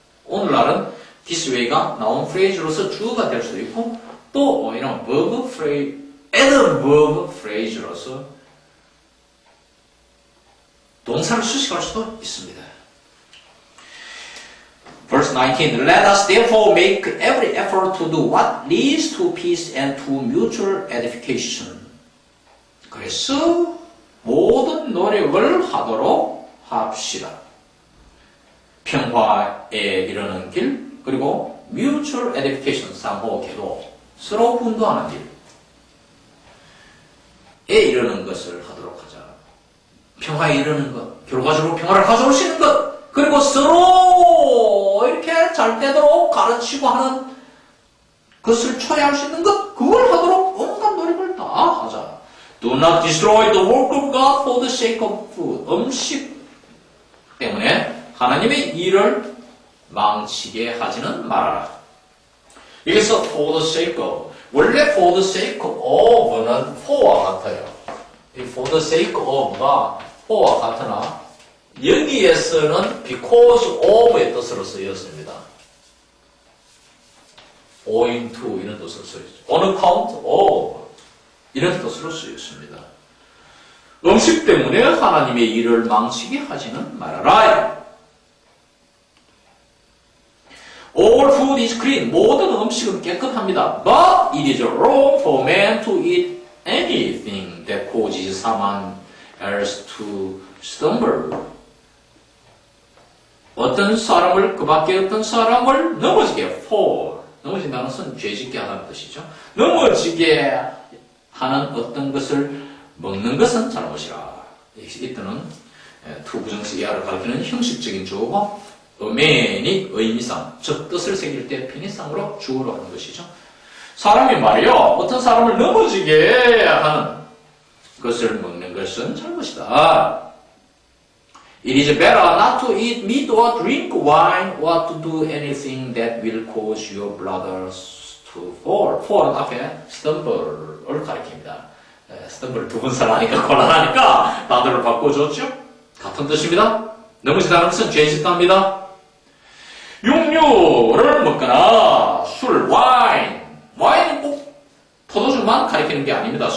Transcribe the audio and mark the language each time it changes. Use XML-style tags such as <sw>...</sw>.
<ko>오늘날은 this way가 noun phrase로서 주어가 될 수도 있고 또 이런 verb phrase, adverb phrase로서 동사를 수식할 수도 있습니다.</ko> <en>Verse 19. Let us therefore make every effort to do what leads to peace and to mutual edification.</en> <ko>그래서 모든 노력을 하도록 합시다. 평화에 이르는 길, 그리고 mutual edification, 상호 계도, 서로 훈도하는 길에 이르는 것을 하도록 하자. 평화에 이르는 것, 결과적으로 평화를 가져올 수 있는 것, 그리고 서로 이렇게 잘 되도록 가르치고 하는 것을 초래할 수 있는 것, 그걸 하도록 온갖 노력을 다 하자.</ko> <en>Do not destroy the work of God for the sake of food.</en> <ko>음식 때문에 하나님의 일을 망치게 하지는 말아라. 여기서 for the sake of, 원래 for the sake of는 for와 같아요. 이 for the sake of가 for와 같으나 여기에서는 because of의 뜻으로 쓰였습니다. owing to 이런 뜻으로 쓰였죠. on account of 이런 뜻으로 쓰였습니다. 음식 때문에 하나님의 일을 망치게 하지는 말아라.</ko> <en>All food is clean.</en> <ko>모든 음식은 깨끗합니다.</ko> <en>But it is wrong for man to eat anything that causes someone else to stumble.</en> <ko>어떤 사람을, 그 밖에 어떤 사람을 넘어지게 fall. 넘어진다는 것은 죄짓게 하다는 뜻이죠. 넘어지게 하는 어떤 것을 먹는 것은 잘못이라. 이때는 투부정식 이하를 가리키는 형식적인 주어고 어맨이 의미상, 즉 뜻을 새길 때 편의상으로 주어로 하는 것이죠. 사람이 말이요, 어떤 사람을 넘어지게 하는 것을 먹는 것은 잘못이다.</ko> <en>It is better not to eat meat or drink wine or to do anything that will cause your brothers to fall.</en> <ko>fall은 앞에 stumble을 가리킵니다. stumble 두 번 살아니까 곤란하니까 단어를 바꿔줬죠. 같은 뜻입니다. 넘어지다는 것은 죄짓답니다. 육류를 먹거나 술, 와인은 꼭 포도주만 가리키는 게 아닙니다.</ko>